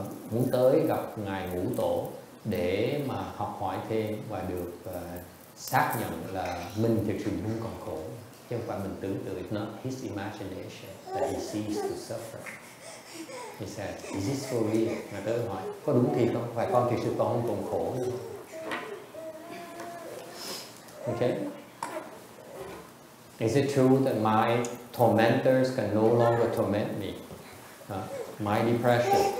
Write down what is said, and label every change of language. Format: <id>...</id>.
<vi>muốn tới gặp ngài Ngũ Tổ để mà học hỏi thêm và được xác nhận là mình thực sự muốn còn khổ, chứ không phải mình tưởng tượng.</vi> <en>It's not his imagination that he ceased to suffer. He said, is this for real?</en> <vi>Ngài tới hỏi, có đúng thiệt không? Phải con thực sự con không còn khổ nữa.</vi> <en>Okay. Is it true that my tormentors can no longer torment me? My depression.</en>